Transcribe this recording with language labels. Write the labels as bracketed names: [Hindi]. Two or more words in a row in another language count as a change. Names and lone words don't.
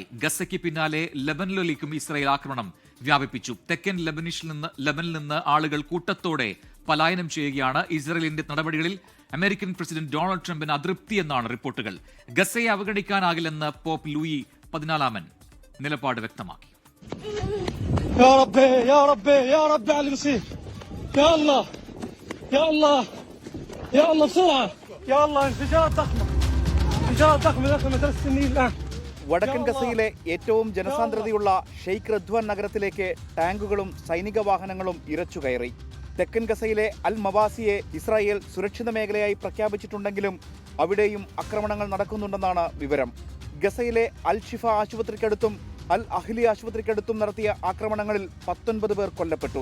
[Malayalam] ഗസയ്ക്ക് പിന്നാലെ ലെബനനിലേക്കും ഇസ്രയേൽ ആക്രമണം വ്യാപിപ്പിച്ചു. തെക്കൻ ലെബനിൽ നിന്ന് ആളുകൾ കൂട്ടത്തോടെ പലായനം ചെയ്യുകയാണ്. ഇസ്രയേലിന്റെ നടപടികളിൽ അമേരിക്കൻ പ്രസിഡന്റ് ഡൊണാൾഡ് ട്രംപിന് അതൃപ്തിയെന്നാണ് റിപ്പോർട്ടുകൾ. ഗസയെ അവഗണിക്കാനാകില്ലെന്ന് പോപ്പ് ലൂയി 14 നിലപാട് വ്യക്തമാക്കി. [Arabic] يا ربي يا ربي يا ربي على اللي بصير. يا الله يا الله يا الله بسرعة يا الله انفجار ضخمة مثل السنين الآن. [Malayalam] വടക്കൻ ഗസയിലെ ഏറ്റവും ജനസാന്ദ്രതയുള്ള ഷെയ്ഖ് റദ്വാൻ നഗരത്തിലേക്ക് ടാങ്കുകളും സൈനിക വാഹനങ്ങളും ഇരച്ചുകയറി. തെക്കൻ ഗസയിലെ അൽ മവാസിയെ ഇസ്രായേൽ സുരക്ഷിത മേഖലയായി പ്രഖ്യാപിച്ചിട്ടുണ്ടെങ്കിലും അവിടെയും ആക്രമണങ്ങൾ നടക്കുന്നുണ്ടെന്നാണ് വിവരം. ഗസയിലെ അൽ ഷിഫ ആശുപത്രിക്കടുത്തും അൽ അഹ്ലി ആശുപത്രിക്കടുത്തും നടത്തിയ ആക്രമണങ്ങളിൽ 19 പേർ കൊല്ലപ്പെട്ടു.